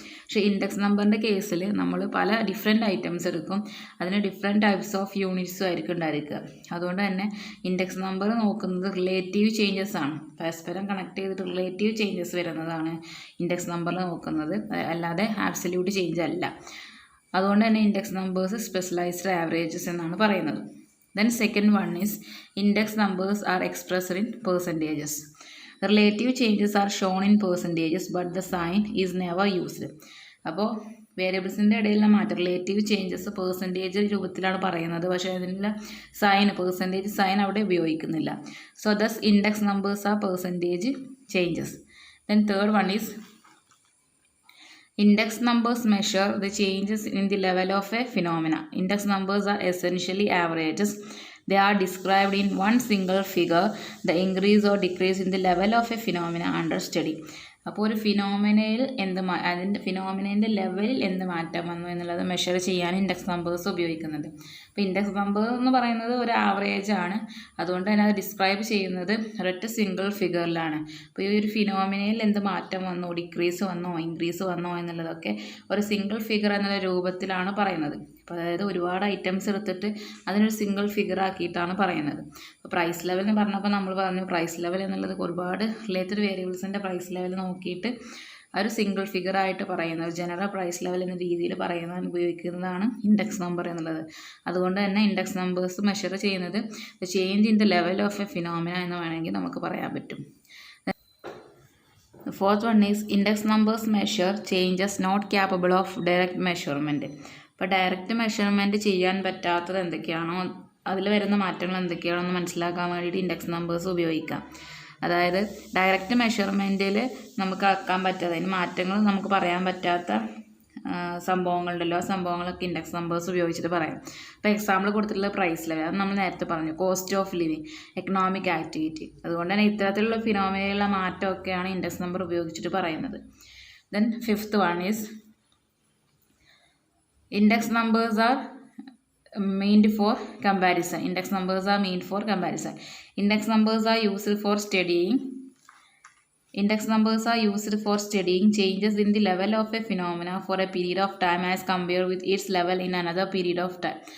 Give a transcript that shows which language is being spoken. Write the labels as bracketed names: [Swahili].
[Malayalam] പക്ഷേ ഇൻഡെക്സ് നമ്പറിൻ്റെ കേസിൽ നമ്മൾ പല ഡിഫറെൻറ്റ് ഐറ്റംസ് എടുക്കും, അതിന് ഡിഫറെൻറ്റ് ടൈപ്സ് ഓഫ് യൂണിറ്റ്സും ആയിരിക്കും ഉണ്ടായിരിക്കുക. അതുകൊണ്ട് തന്നെ ഇൻഡെക്സ് നമ്പർ നോക്കുന്നത് റിലേറ്റീവ് ചേഞ്ചസ് ആണ്, പരസ്പരം കണക്ട് ചെയ്തിട്ട് റിലേറ്റീവ് ചേഞ്ചസ് വരുന്നതാണ് ഇൻഡെക്സ് നമ്പറിൽ നോക്കുന്നത്, അല്ലാതെ ആബ്സല്യൂട്ട് ചേഞ്ച് അല്ല. അതുകൊണ്ട് തന്നെ ഇൻഡെക്സ് നമ്പേഴ്സ് സ്പെഷ്യലൈസ്ഡ് ആവറേജസ് എന്നാണ് പറയുന്നത്. [English] Then second one is index numbers are expressed in percentages. Relative changes are shown in percentages but the sign is never used. [Malayalam] അപ്പോൾ വേരിയബിൾസിൻ്റെ ഇടയിലുള്ള മാറ്റം റിലേറ്റീവ് ചേഞ്ചസ് പെർസെൻറ്റേജ് രൂപത്തിലാണ് പറയുന്നത്, പക്ഷേ അതിനുള്ള പെർസെൻറ്റേജ് സൈൻ അവിടെ ഉപയോഗിക്കുന്നില്ല. [English] So thus index numbers are percentage changes. Then third one is index numbers measure the changes in the level of a phenomena. Index numbers are essentially averages. They are described in one single figure, the increase or decrease in the level of a phenomena under study. [Malayalam] അപ്പോൾ ഒരു ഫിനോമിനയിൽ അതിൻ്റെ ഫിനോമിനേൻ്റെ ലെവലിൽ എന്ത് മാറ്റം വന്നു എന്നുള്ളത് measure ചെയ്യാൻ index numbers ഉപയോഗിക്കുന്നുണ്ട്. അപ്പോൾ ഇൻഡെക്സ് നമ്പർ എന്ന് പറയുന്നത് ഒരു ആവറേജ് ആണ്, അതുകൊണ്ട് തന്നെ അത് ഡിസ്ക്രൈബ് ചെയ്യുന്നത് ഒരൊറ്റ സിംഗിൾ ഫിഗറിലാണ്. അപ്പോൾ ഈ ഒരു ഫിനോമിനയിൽ എന്ത് മാറ്റം വന്നു, ഡിക്രീസ് വന്നോ ഇൻക്രീസ് വന്നോ എന്നുള്ളതൊക്കെ ഒരു സിംഗിൾ ഫിഗർ എന്നുള്ള രൂപത്തിലാണ് പറയുന്നത്. അപ്പോൾ അതായത് ഒരുപാട് ഐറ്റംസ് എടുത്തിട്ട് അതിനൊരു സിംഗിൾ ഫിഗർ ആക്കിയിട്ടാണ് പറയുന്നത്. അപ്പോൾ പ്രൈസ് ലെവൽ എന്ന് പറഞ്ഞപ്പോൾ നമ്മൾ പറഞ്ഞു പ്രൈസ് ലെവൽ എന്നുള്ളത് ഒരുപാട് റിലേറ്റഡ് വേരിയബിൾസിൻ്റെ പ്രൈസ് ലെവൽ നോക്കിയിട്ട് ഒരു സിംഗിൾ ഫിഗർ ആയിട്ട് പറയുന്ന ഒരു ജനറൽ പ്രൈസ് ലെവൽ എന്ന രീതിയിൽ പറയുന്നതിന് ഉപയോഗിക്കുന്നതാണ് ഇൻഡെക്സ് നമ്പർ എന്നുള്ളത്. അതുകൊണ്ട് തന്നെ ഇൻഡെക്സ് നമ്പേഴ്സ് മെഷർ ചെയ്യുന്നത് [English] change in the level of a phenomena [Malayalam] എന്ന് വേണമെങ്കിൽ നമുക്ക് പറയാൻ പറ്റും. [English] The fourth one is index numbers measure changes not capable of direct measurement. [Malayalam] അപ്പോൾ ഡയറക്റ്റ് മെഷർമെൻറ്റ് ചെയ്യാൻ പറ്റാത്തത് എന്തൊക്കെയാണോ, അതിൽ വരുന്ന മാറ്റങ്ങൾ എന്തൊക്കെയാണോ എന്ന് മനസ്സിലാക്കാൻ വേണ്ടിയിട്ട് ഇൻഡെക്സ് നമ്പേഴ്സ് ഉപയോഗിക്കാം. അതായത് ഡയറക്റ്റ് മെഷർമെൻറ്റിൽ നമുക്ക് അളക്കാൻ പറ്റാത്ത, അതിന് മാറ്റങ്ങൾ നമുക്ക് പറയാൻ പറ്റാത്ത സംഭവങ്ങളുണ്ടല്ലോ, ആ സംഭവങ്ങളൊക്കെ ഇൻഡെക്സ് നമ്പേഴ്സ് ഉപയോഗിച്ചിട്ട് പറയാം. ഇപ്പോൾ എക്സാമ്പിൾ കൊടുത്തിട്ടുള്ള പ്രൈസ് ലെവൽ, അത് നമ്മൾ നേരത്തെ പറഞ്ഞു, cost of living, economic activity. അതുകൊണ്ട് തന്നെ ഇത്തരത്തിലുള്ള ഫിനോമിനയിലുള്ള മാറ്റമൊക്കെയാണ് ഇൻഡെക്സ് നമ്പർ ഉപയോഗിച്ചിട്ട് പറയുന്നത്. [English] Then fifth one is index numbers are meant for comparison. Index numbers are meant for comparison. Index numbers are used for studying. Index numbers are used for studying changes in the level of a phenomena for a period of time as compared with its level in another period of time.